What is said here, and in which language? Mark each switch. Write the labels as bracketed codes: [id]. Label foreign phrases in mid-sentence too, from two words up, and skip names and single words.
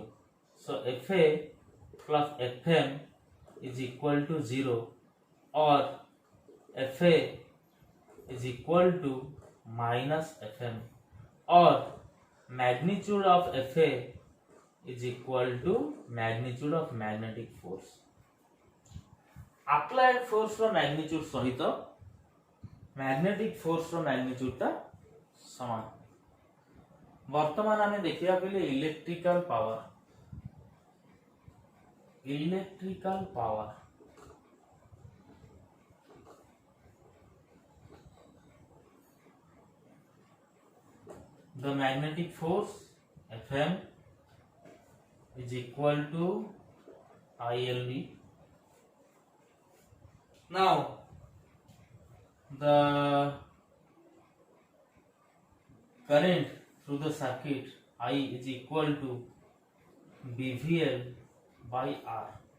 [en] So Fa plus Fm is equal to 0, or Fa is equal to minus Fm, or magnitude of Fa is equal to magnitude of magnetic force. Applied force [or] ର magnitude ସହିତ [en] magnetic force [or] ର magnitude ଟା ସମାନ। ବର୍ତ୍ତମାନ ଆମେ ଦେଖିବା କହିଲେ [en] electrical power. electrical power the magnetic force Fm is equal to ILV. Now the current through the circuit I is equal to BVL by R.